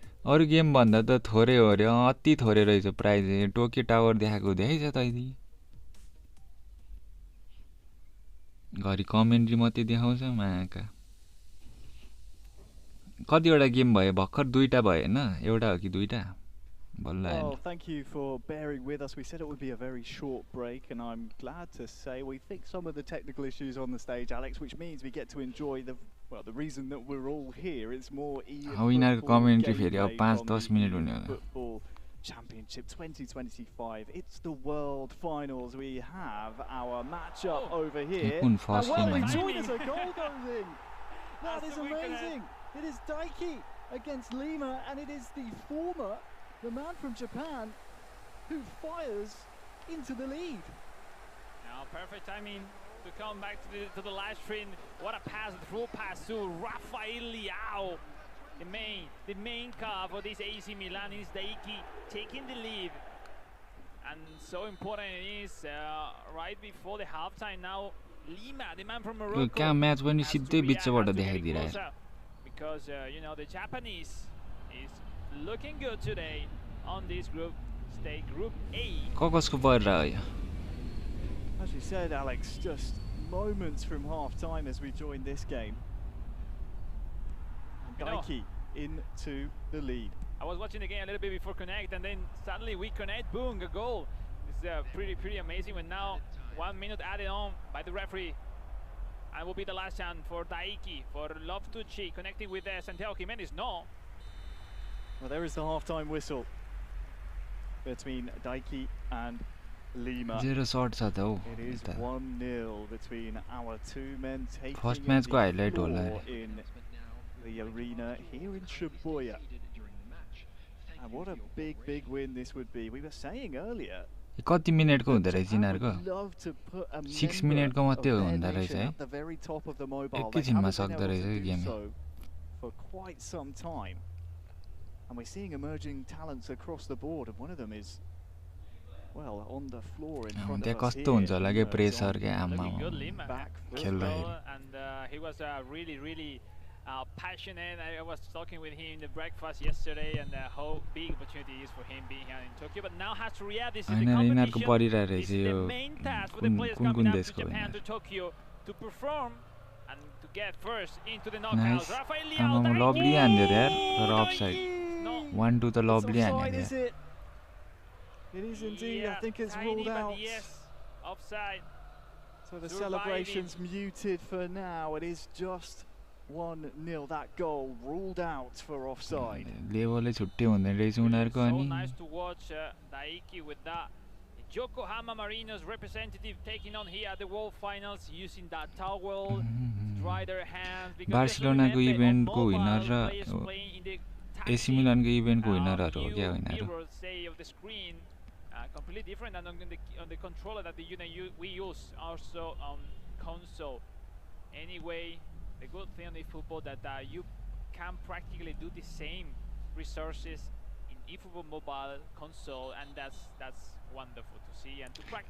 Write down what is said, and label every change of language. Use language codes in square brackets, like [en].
[ne] अरु गेम भन्दा त थोरै हो रे अति थोरै रहेछ प्राइज टोकियो टावर देखाएको देखाइछ तैदी घरि कमेन्ट्री मात्रै देखाउँछ माका कतिवटा गेम भयो भर्खर दुईटा भयो हैन एउटा हो कि दुईटा [en] Well, thank you for bearing with us. We said it would be a very short break, and I'm glad to say we fixed some of the technical issues on the stage, Alex, which means we get to enjoy the reason that we're all here. It's more [ne] eFootball commentary फेरि अब 5-10 minute हुने होला [en] Football Championship 2025. It's the World Finals. We have our matchup over here. And well, enjoyed as a goal goes in. That is amazing. It is Dyiki against Lemur, and it is the man from Japan who fires into the lead. Now perfect timing to come back to the live stream. What a pass, through pass to Rafael Leao. The main car for this AC Milan is Dyiki taking the lead. And so important it is right before the halftime now. Lima, the man from Morocco. [ne] क्या match पनि सिधै बिचबाट देखाइदिरहेछ [en] because you know the Japanese is looking good today on this group stage, Group A. [ne] कसको परिरह्यो यो [en] As you said, Alex, just moments from half time as we join this game. And Dyiki into the lead. I was watching the game a little bit before connect, and then suddenly we connect, boom, a goal. It's pretty amazing. When now 1 minute added on by the referee, and will be the last chance for Dyiki, for Loftucci connecting with Santiago Jimenez. No. Well, there is the half-time whistle between Dyiki and Lima. [ne] Zero shot छ त [en] It is 1-0 between our two men taking [ne] First match को highlight होला [en] in the arena here in Shibuya. And what a big win this would be. We were saying earlier. [ne] कति मिनेटको हुँदै रहेछ यिनीहरुको 6 मिनेटको मात्रै हुँदै रहेछ है एकैछिनमा सक्दै रहेछ game [en] for quite some time. And we're seeing emerging talents across the board, and one of them is well on the floor in front of us [ne] कस्तो हुन्छ होला के प्रेसर के आमा खेल्दै [en] and he was really passionate. I was talking with him in the breakfast yesterday, and how big opportunity is for him being here in Tokyo. But now has to react. This is the competition. This is the main task for the players coming up to Japan, to Tokyo, to perform and to get first into the knockouts. Rafael Leao, lovely handle there for offside. 1-2 the lovely handle there. It is indeed. I think it's ruled out. Yes, offside. So the celebration's muted for now. It is just 1-0. That goal ruled out for offside. [ne] लेभलै छुट्टै हुँदैन रहेछ उनीहरुको अनि [en] So nice to watch Dyiki with that. Yokohama Marinos representative taking on here at the World Finals using that towel to dry their hands. [ne] Barcelona को event को winner र AC Milan को event को विनरहरु हो क्या विनरहरु [en] completely different than on the controller that we use also on console. Anyway, the good thing on eFootball that you can practically do the same resources in eFootball mobile console, and that's wonderful to see and to practice.